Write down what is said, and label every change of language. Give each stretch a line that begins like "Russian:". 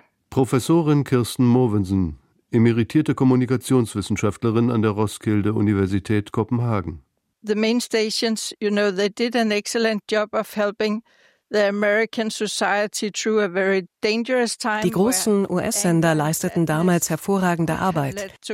German: Professorin Kirsten Movensen, emeritierte Kommunikationswissenschaftlerin an der Roskilde Universität Kopenhagen.
English: The main stations, you know, they did an excellent job of helping the American society through a very dangerous time.
German: Die großen US-Sender leisteten damals hervorragende Arbeit.